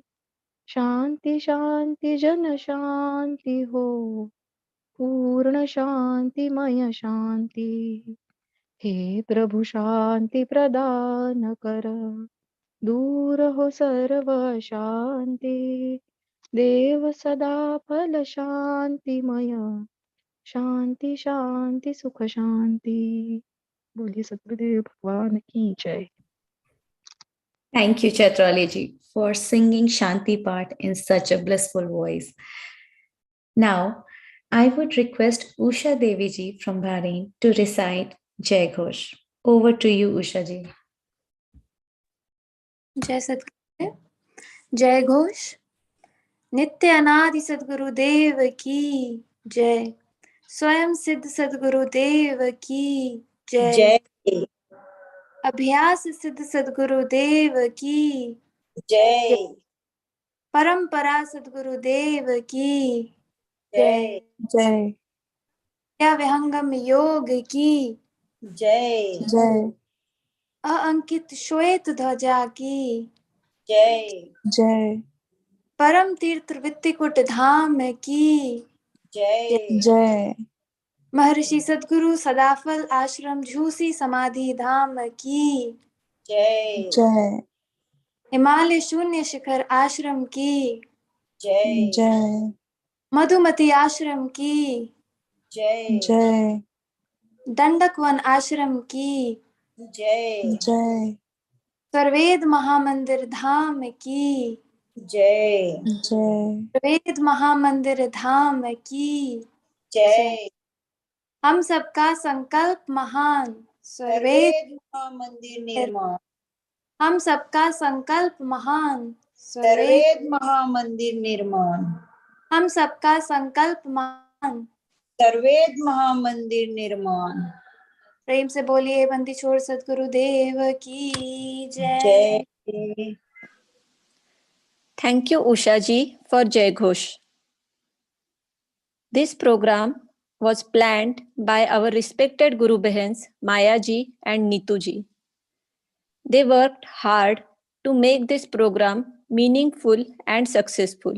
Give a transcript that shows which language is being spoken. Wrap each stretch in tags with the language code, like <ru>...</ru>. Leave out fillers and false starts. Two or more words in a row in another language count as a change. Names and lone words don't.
<hi>शांति शांति जन शांति हो, पूर्ण शांतिमय शांति, हे प्रभु शांति प्रदान कर, दूर हो सर्व शांति, देव सदा फल शांतिमय, शांति शांति सुख शांति। बोलिए सतगुरुदेव भगवान की जय।</hi> <en>Thank you, Chatrali ji, for singing Shanti part in such a blissful voice. Now, I would request Usha Devi ji from Bahrain to recite</en> <hi>जय घोष.</hi> <en>Over to you, Usha ji.</en> <hi>जय सद्गुरुदेव। जय घोष। नित्य अनादि सद्गुरुदेव की जय। स्वयं सिद्ध सद्गुरुदेव की जय। जय अभ्यास सिद्ध सद्गुरुदेव की जय परंपरा सद्गुरुदेव की जय जय या विहंगम योग की जय जय अअंकित श्वेत ध्वजा की जय जय परम तीर्थ वित्तिकुट धाम की जय जय महर्षि सद्गुरु सदाफल आश्रम झूसी समाधि धाम की जय जय हिमालय शून्य शिखर आश्रम की जय जय मधुमती आश्रम की जय जय दंडक वन आश्रम की जय जय सर्वेद महामंदिर धाम की जय जय सर्वेद महामंदिर धाम की जय हम सबका संकल्प महान सर्वेद सर्वेद महामंदिर निर्माण हम सबका संकल्प महान सर्वेद महामंदिर निर्माण हम सबका संकल्प महान सर्वेद महामंदिर निर्माण प्रेम से बोलिए बंदी छोड़ सद्गुरुदेव की जय। जय</hi> <en>Thank you, Usha ji, for</en> <hi>जय घोष.</hi> <en>This program was planned by our respected</en> <hi>गुरु बहनों</hi> <en>Maya ji and Neetu ji. They worked hard to make this program meaningful and successful.</en>